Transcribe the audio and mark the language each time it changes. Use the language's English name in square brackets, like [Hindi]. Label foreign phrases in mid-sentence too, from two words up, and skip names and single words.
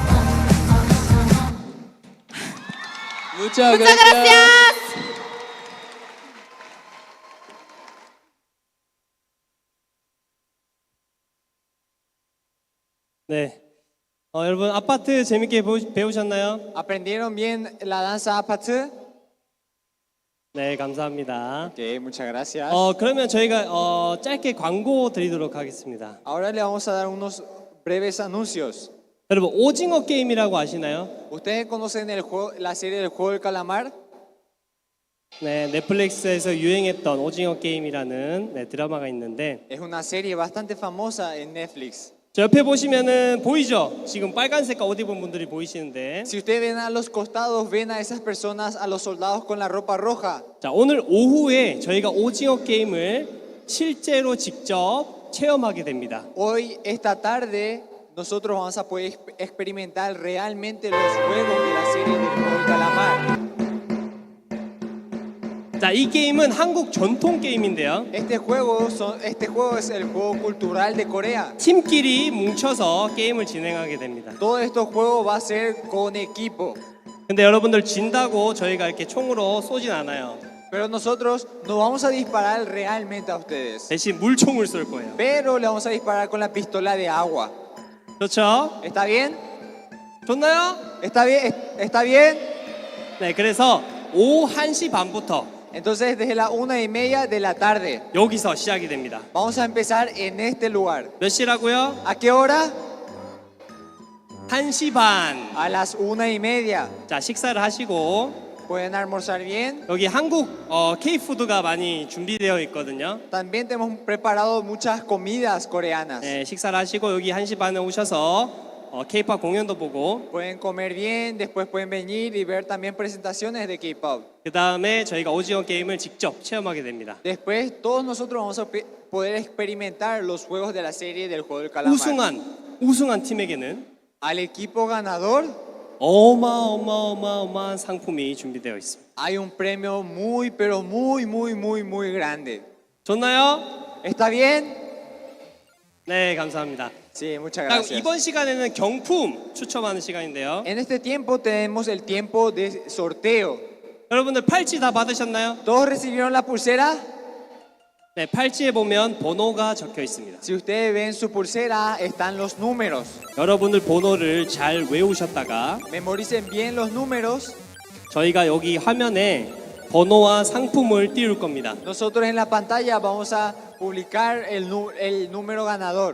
[Spanish] Muchas Muchas gracias. [Korean] 네. 여러분 아파트 재밌게 배우셨나요? [Spanish] ¿Aprendieron bien la danza apatı? [Korean] 네, 감사합니다. [Spanish] Ok, muchas gracias. [Korean] 그러면 저희가 짧게 광고 드리도록 하겠습니다. [Spanish] Ahora le vamos a dar unos breves anuncios. [Korean] 여러분 오징어 게임이라고 아시나요? [Spanish] ¿Ustedes conocen el juego, la serie del juego del calamar? [Korean] 네, 넷플릭스에서 유행했던 오징어 게임이라는 드라마가 있는데 [Spanish] Es una serie bastante famosa en Netflix. [Korean] 저 옆에 보시면은 보이죠? 지금 빨간 색깔 옷 입은 분들이 보이시는데 [Spanish] Si ustedes ven a los costados, ven a esas personas, a los soldados con la ropa roja. [Korean] 자, 오늘 오후에 저희가 오징어 게임을 실제로 직접 체험하게 됩니다. [Spanish] Hoy, esta tarde, nosotros vamos a poder experimentar realmente los juegos de la serie del juego del calamar. [Korean] 자, 이 게임은 한국 전통 게임인데요. [Spanish] Este juego es el juego cultural de Corea. [Korean] 팀끼리 뭉쳐서 게임을 진행하게 됩니다. [Spanish] Todos estos juegos va a ser con equipo. [Korean] 근데 여러분들 진다고 저희가 이렇게 총으로 쏘진 않아요. [Spanish] Pero nosotros no vamos a disparar realmente a ustedes. [Korean] 대신 물총을 쏠 거예요. [Spanish] Pero le vamos a disparar con la pistola de agua. [Korean] 그렇죠? [Spanish] ¿Está bien? [Korean] 좋나요? [Spanish] ¿Está bien? ¿Está bien? [Korean] 네, 그래서 오후 1시 반부터 [Spanish] Entonces desde la 1:30 de la tarde [Korean] 여기서 시작이 됩니다. [Spanish] vamos a empezar en este lugar. [Korean] 몇 시라고요? [Spanish] ¿A qué hora? [Korean] 1시 반. [Spanish] A las 1:30. [Korean] 자, 식사를 하시고 [Spanish] pueden almorzar bien. [Korean] 여기 한국 K-푸드가 많이 준비되어 있거든요. [Spanish] También tenemos preparado muchas comidas coreanas. [Korean] 네, 식사를 하시고 여기 1시 반에 오셔서 K-팝 공연도 보고 [Spanish] Pueden comer bien, después pueden venir y ver también presentaciones de K-pop. [Korean] 그 다음에 저희가 오징어 게임을 직접 체험하게 됩니다. [Spanish] Después todos nosotros vamos a poder experimentar los juegos de la serie del juego del calamar. [Korean] 우승한 팀에게는 [Spanish] Al equipo ganador [Korean] 어마어마한 상품이 준비되어 있습니다. [Spanish] hay un premio muy, pero muy grande. [Korean] 좋나요? [Spanish] ¿Está bien? [Korean] 네, 감사합니다. [Spanish] Sí, muchas [Korean] 자, [Spanish] gracias. [Korean] 이번 시간에는 경품 추첨하는 시간인데요. [Spanish] En este tiempo tenemos el tiempo de sorteo. [Korean] 여러분들 팔찌 다 받으셨나요? [Spanish] ¿Todos recibieron la pulsera? [Korean] 네, 팔찌에 보면 번호가 적혀 있습니다. [Spanish] Si ustedes ven su pulsera, están los números. [Korean] 여러분들 번호를 잘 외우셨다가 [Spanish] Memoricen bien los números. [Korean] 저희가 여기 화면에 번호와 상품을 띄울 겁니다. [Spanish] Nosotros en la pantalla vamos a publicar el número ganador.